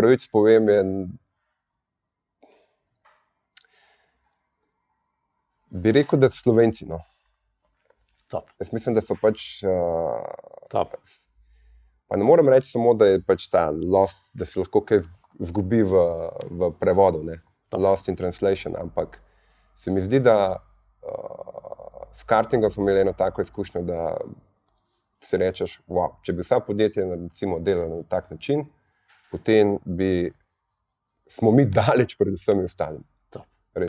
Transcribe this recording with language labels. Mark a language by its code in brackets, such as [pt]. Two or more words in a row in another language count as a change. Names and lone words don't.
[sl] pravici povem, bi rekel, da so Slovenci. No. Top, Jaz mislim, da so pač. top. Pa ne morem reči samo, da je pač ta lost, da se lahko kaj zgubi v prevodu, ne? [en] Lost in translation, [sl] ampak se mi zdi, da s kartingom smo imeli eno tako izkušnjo, da si rečeš, wow, če bi vsa podjetja recimo delala na tak način, potem smo mi daleč pred vsemi ostalimi. Top, Res.